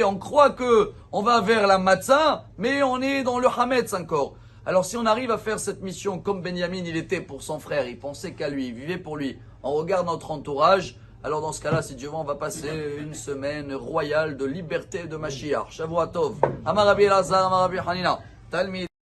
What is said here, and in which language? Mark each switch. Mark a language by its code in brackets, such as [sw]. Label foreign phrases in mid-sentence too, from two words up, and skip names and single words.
[fr] On croit que on va vers la matzah, mais on est dans le hametz encore. Alors si on arrive à faire cette mission comme Benjamin il était pour son frère, il pensait qu'à lui, il vivait pour lui, on regarde notre entourage, alors dans ce cas-là, si Dieu veut, on va passer une semaine royale de liberté de Mashiach. [he] שבוע טוב. אמר רבי אלעזר, אמר רבי חנינא. Talmid.